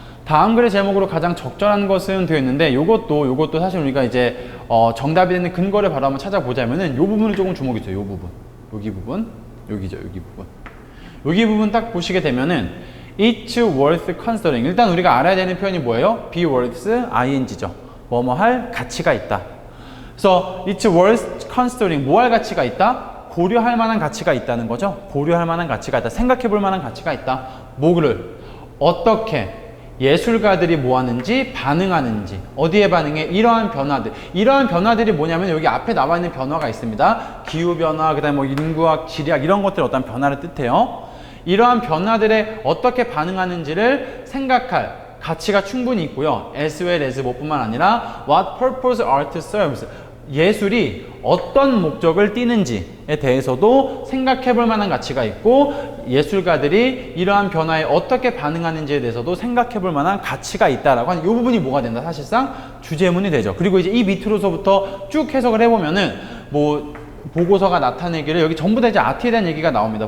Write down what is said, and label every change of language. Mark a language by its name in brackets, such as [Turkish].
[Korean] 다음 글의 제목으로 가장 적절한 것은 되어 있는데, 요것도 사실 우리가 이제 정답이 되는 근거를 바로 한번 찾아보자면은 요 부분을 조금 주목해 주세요. 요 부분. 여기죠. 여기 부분 딱 보시게 되면은 [English] It's worth considering. [Korean] 일단 우리가 알아야 되는 표현이 뭐예요? be worth ing죠. 뭐뭐 할 가치가 있다. 그래서 [English] it's worth considering. [Korean] 뭐 할 가치가 있다? 고려할 만한 가치가 있다는 거죠. 고려할 만한 가치가 있다. 생각해 볼 만한 가치가 있다. 뭐를? 어떻게 예술가들이 뭐 하는지, 반응하는지. 어디에 반응해? 이러한 변화들. 이러한 변화들이 뭐냐면 여기 앞에 나와 있는 변화가 있습니다. 기후변화, 그 다음에 뭐 인구학, 지리학 이런 것들 어떤 변화를 뜻해요. 이러한 변화들에 어떻게 반응하는지를 생각할 가치가 충분히 있고요. [English] as well as [Korean] 뭐뿐만 아니라 [English] what purpose art serves. [Korean] 예술이 어떤 목적을 띠는지에 대해서도 생각해 볼 만한 가치가 있고, 예술가들이 이러한 변화에 어떻게 반응하는지에 대해서도 생각해 볼 만한 가치가 있다라고 하는 이 부분이 뭐가 된다? 사실상 주제문이 되죠. 그리고 이제 이 밑으로서부터 쭉 해석을 해보면은 뭐 보고서가 나타내기를, 여기 전부 다 이제 아트에 대한 얘기가 나옵니다.